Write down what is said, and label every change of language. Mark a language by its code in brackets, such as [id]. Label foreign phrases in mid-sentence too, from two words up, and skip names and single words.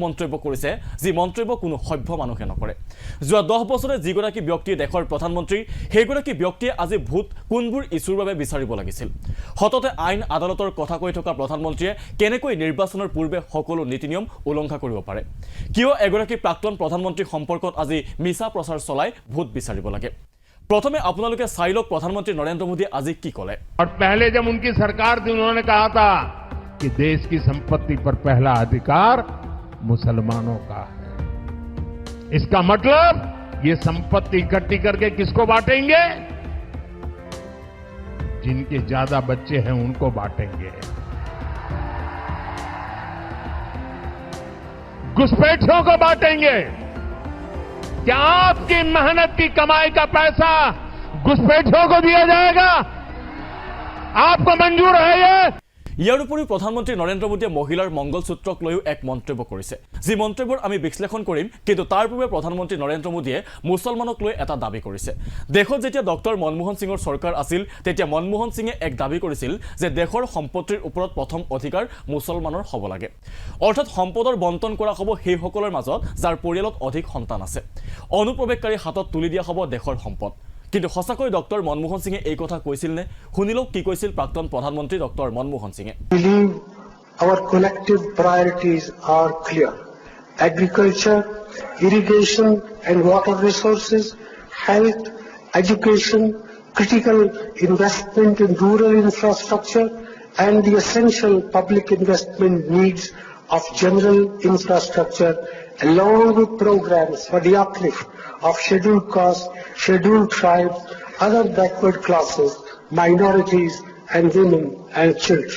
[as] মন্তব্য কৰিছে যি মন্তব্য কোনো সভ্য মানুহে নকৰে যোৱা 10 বছৰে যিগৰাকী ব্যক্তিয়ে দেশৰ প্ৰধানমন্ত্ৰী সেইগৰাকী ব্যক্তিয়ে আজি ভোট কোনবোৰ ইছ্যুৰ বাবে বিচাৰিব লাগিছিল হততে আইন আদালতৰ কথা কৈ থকা প্ৰধানমন্ত্ৰীয়ে কেনেকৈ নিৰ্বাচনৰ পূৰ্বে সকলো নীতি নিয়ম উলংঘা কৰিব পাৰে কিয় এগৰাকী প্ৰাক্তন প্ৰধানমন্ত্ৰী সম্পৰ্কত আজি মিছা প্ৰচাৰ চলাই ভোট বিচাৰিব লাগে প্ৰথমে আপোনালোকে চাওক প্ৰধানমন্ত্ৰী নৰেন্দ্ৰ মোদী আজি কি ক'লে [hi] और पहले जब उनकी सरकार थी उन्होंने कहा था कि देश की संपत्ति पर पहला अधिकार मुसलमानों का है इसका मतलब ये संपत्ति इकट्ठी करके किसको बांटेंगे जिनके ज्यादा बच्चे हैं उनको बांटेंगे घुसपैठियों को बांटेंगे क्या आपकी मेहनत की कमाई का पैसा घुसपैठियों को दिया जाएगा आपको मंजूर है ये [as] ইয়াৰ উপৰি প্ৰধানমন্ত্ৰী নৰেন্দ্ৰ মোদীয়ে মহিলাৰ মংগলসূত্ৰক লৈও এক মন্তব্য কৰিছে যি মন্তব্যৰ আমি বিশ্লেষণ কৰিম কিন্তু তাৰ পূৰ্বে প্ৰধানমন্ত্ৰী নৰেন্দ্ৰ মোদীয়ে মুছলমানক লৈ এটা দাবী কৰিছে দেশত যেতিয়া ডক্টৰ মনমোহন সিঙৰ চৰকাৰ আছিল তেতিয়া মনমোহন সিঙে এক দাবী কৰিছিল যে দেশৰ সম্পত্তিৰ ওপৰত প্ৰথম অধিকাৰ মুছলমানৰ হ'ব লাগে অৰ্থাৎ সম্পদৰ বণ্টন কৰা হ'ব সেই সকলৰ মাজত যাৰ পৰিয়ালত অধিক সন্তান আছে অনুপ্ৰৱেশকাৰী হাতত তুলি দিয়া হ'ব দেশৰ সম্পদ কিন্তু সঁচাকৈ ডক্টৰ মনমোহন সিঙে এই কথা কৈছিল নে শুনিলক কি কৈছিল প্ৰাক্তন প্ৰধানমন্ত্ৰী ডক্টৰ মনমোহন সিঙে [en] believe our collective priorities are clear agriculture irrigation and water resources health education critical investment in rural infrastructure and the essential public investment needs of general infrastructure along with programs for the uplift of scheduled castes, scheduled tribes, other backward classes, minorities and women and children.